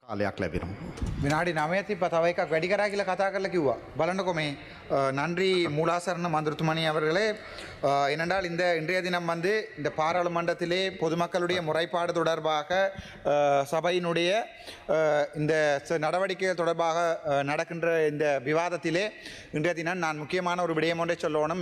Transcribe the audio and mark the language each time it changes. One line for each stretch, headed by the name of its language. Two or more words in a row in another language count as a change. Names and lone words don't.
Sinhala: කාලයක් ලැබෙනවා. විනාඩි 9ක් තිබ්බා තව එකක් වැඩි කරා කියලා කතා කරලා කිව්වා. බලන්නකෝ මේ
Tamil: நன்றி மூலாசரண மந்திரத்துமணி அவர்களே. ஏனென்றால் இந்த இன்றைய தினம் வந்து இந்த பாராளுமன்றத்திலே பொதுமக்களுடைய முறைப்பாடு தொடர்பாக சபையினுடைய இந்த நடவடிக்கைகள் தொடர்பாக நடக்கின்ற இந்த விவாதத்திலே இன்றைய தினம் நான் முக்கியமான ஒரு விடயம் ஒன்றை சொல்லணும்.